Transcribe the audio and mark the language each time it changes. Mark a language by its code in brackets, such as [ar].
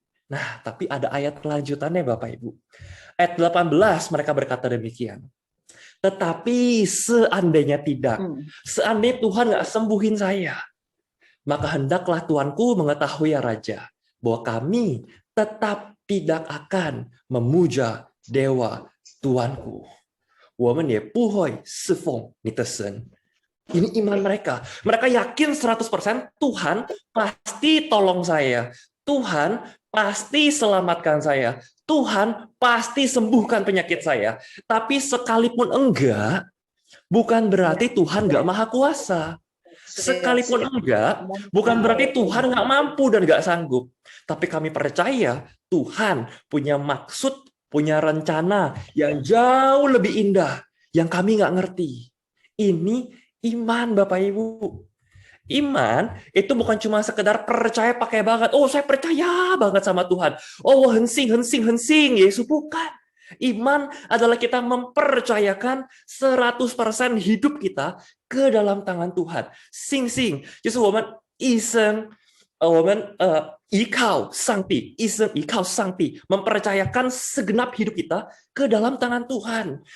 [id] Nah, tapi ada ayat kelanjutannya Bapak Ibu. Ayat 18 mereka berkata demikian. Tetapi seandainya tidak, seandainya Tuhan nggak sembuhin saya, maka hendaklah tuanku mengetahui ya Raja, bahwa kami tetap tidak akan memuja dewa tuanku. [zh] 我们也不会侍奉你的神. [id] Ini iman mereka. Mereka yakin 100% Tuhan pasti tolong saya. Tuhan pasti selamatkan saya. Tuhan pasti sembuhkan penyakit saya. Tapi sekalipun enggak, bukan berarti Tuhan nggak maha kuasa. Sekalipun enggak, bukan berarti Tuhan nggak mampu dan nggak sanggup. Tapi kami percaya Tuhan punya maksud, punya rencana yang jauh lebih indah, yang kami nggak ngerti. Ini iman Bapak Ibu. Iman itu bukan cuma sekedar percaya pakai banget. Oh, saya percaya banget sama Tuhan. Oh, hensing, hensing, hensing. Yesus bukan. Iman adalah kita mempercayakan 100% hidup kita ke dalam tangan Tuhan. Sing sing. [zh] 就是我们一生我们依靠上帝，一生依靠上帝, [id] mempercayakan segenap hidup kita ke dalam tangan Tuhan.